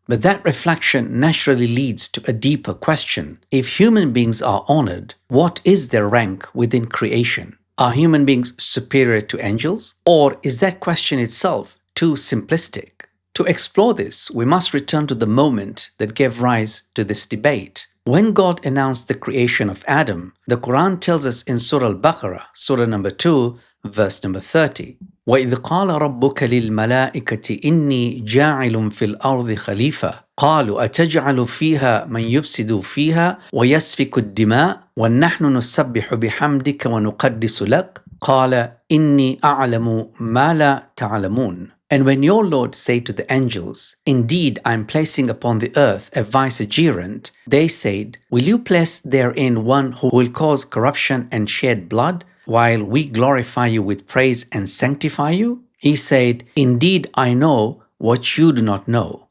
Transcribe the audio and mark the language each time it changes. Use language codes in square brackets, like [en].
[en] But that reflection naturally leads to a deeper question. If human beings are honored, what is their rank within creation? Are human beings superior to angels? Or is that question itself too simplistic? To explore this, we must return to the moment that gave rise to this debate. When God announced the creation of Adam, the Quran tells us in Surah Al-Baqarah, Surah number 2, verse number 30, [ar] وَإِذْ قَالَ رَبُّكَ لِلْمَلَائِكَةِ إِنِّي جَاعِلٌ فِي الْأَرْضِ خَلِيفَةً قَالُوا أَتَجْعَلُ فِيهَا مَنْ يُفْسِدُ فِيهَا وَيَسْفِكُ الدِّمَاءَ وَنَحْنُ نُسَبِّحُ بِحَمْدِكَ وَنُقَدِّسُ لَكَ قَالَ إِنِّي أَعْلَمُ مَا لَا تَعْلَمُونَ. [en] And when your Lord said to the angels, Indeed, I am placing upon the earth a vicegerent, they said, Will you place therein one who will cause corruption and shed blood, while we glorify you with praise and sanctify you? He said, Indeed, I know what you do not know.